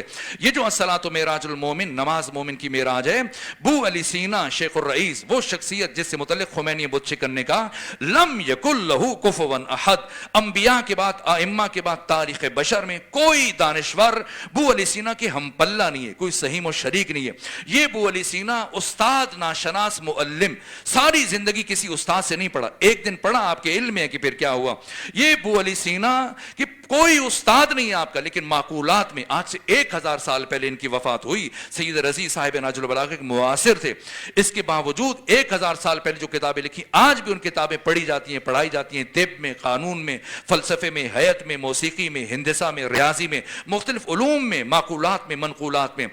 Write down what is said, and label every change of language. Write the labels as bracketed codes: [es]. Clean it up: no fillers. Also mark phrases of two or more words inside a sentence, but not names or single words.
[ur] یہ جو [ar] الصلاۃ معراج المومن، [ur] نماز مومن کی معراج ہے، بو علی سینا شیخ الرئیس، وہ شخصیت جس سے متعلق خمینی بت شکن نے کہا [ar] لم یکن لہ کفوا احد، [ur] انبیاء کے بعد، ائمہ کے بعد تاریخ بشر میں کوئی دانشور بو علی سینا کے ہم پلہ نہیں ہے، کوئی سہیم و شریک نہیں ہے۔ یہ بو علی سینا استاد، ناشناس، معلم، ساری زندگی کسی استاد سے نہیں پڑھا، ایک دن پڑھا آپ کے علم میں کہ پھر کیا ہوا۔ یہ بو علی سینا کہ کوئی استاد نہیں ہے آپ کا، لیکن معقولات میں آج سے 1000 سال پہلے ان کی وفات ہوئی۔ سید رضی صاحب نہج البلاغہ کے معاصر تھے، اس کے باوجود 1000 سال پہلے جو کتابیں لکھی آج بھی ان کتابیں پڑھی جاتی ہیں، پڑھائی جاتی ہیں، طب میں، قانون میں، فلسفے میں، حیات میں، موسیقی میں، ہندسہ میں، ریاضی میں، مختلف علوم میں، معقولات میں، منقولات میں۔